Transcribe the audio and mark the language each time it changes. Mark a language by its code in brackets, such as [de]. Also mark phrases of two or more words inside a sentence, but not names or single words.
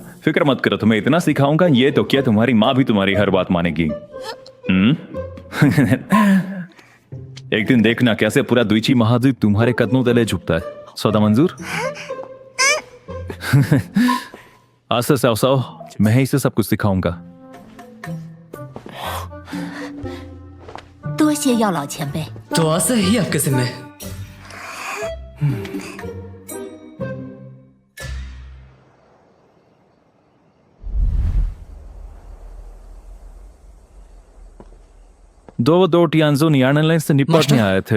[hi] फिक्र मत करो, तुम्हें इतना सिखाऊंगा, ये तो क्या तुम्हारी माँ भी तुम्हारी हर बात मानेगी। एक दिन देखना कैसे पूरा द्विची महाद्वीप तुम्हारे कदमों तले झुकता है। सौदा मंजूर? आज से साव मैं ही इसे सब कुछ सिखाऊंगा। [zh] 多谢药老前辈。 [hi] तो आज से ही आपके जिम्मे। दो टियानजो नियान एलायंस से निपटने आए थे।